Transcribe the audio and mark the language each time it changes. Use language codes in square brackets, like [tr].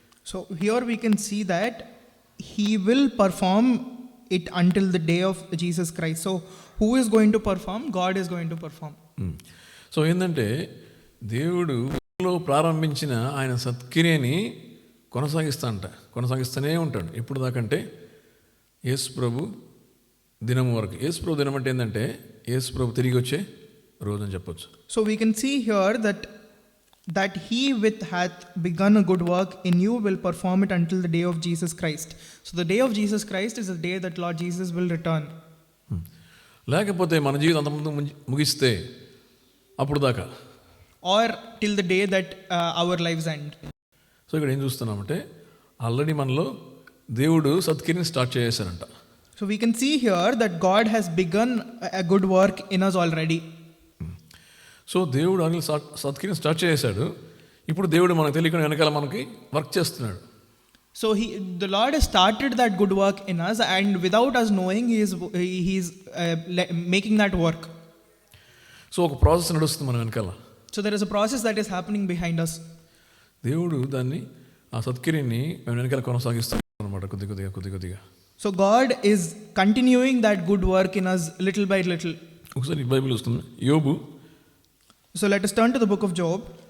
[en] So here we can see that he will perform it until the day of Jesus Christ. So who is going to perform? God is going to perform. [te] So ఏంటంటే, దేవుడు ప్రారంభించిన ఆయన సత్క్రియని కొనసాగిస్తూనే ఉంటాడు. ఎప్పుడు దాకంటే యేసు ప్రభు దినము వరకు. యేసు ప్రభు దినం అంటే ఏంటంటే, యేసు ప్రభు తిరిగి వచ్చే రోజు అని చెప్పొచ్చు. [en] So we can see here that he which hath begun a good work in you will perform it until the day of Jesus Christ. So the day of Jesus Christ is the day that Lord Jesus will return. [te] లేకపోతే మన జీవితం అంతకుముందు ముగిస్తే అప్పుడు దాకా, [en] or till the day that our lives end. [te] So ఇక్కడ ఏం చూస్తున్నామంటే, already మనలో దేవుడు సత్క్రియని start చేసేసారంట. [en] So we can see here that God has begun a good work in us already. [te] So దేవుడు ఆల్రెడీ సత్క్రియని స్టార్ట్ చేశాడు. ఇప్పుడు దేవుడు మనకు తెలియకుండా వెనకాల మనకి వర్క్ చేస్తున్నాడు. [en] So the Lord has started that good work in us, and without us knowing, he is making that work. [te] So ఒక ప్రాసెస్ నడుస్తుంది మన వెనకాల. [en] So there is a process that is happening behind us. [te] దేవుడు దాన్ని, ఆ సత్క్రియని మేము వెనకాల కొనసాగిస్తాం అన్నమాట, కొద్దిగా. [en] So God is continuing that good work in us little by little. [te] ఒకసారి బైబిల్ వస్తుంది, యోబు. [en] So let us turn to the book of Job,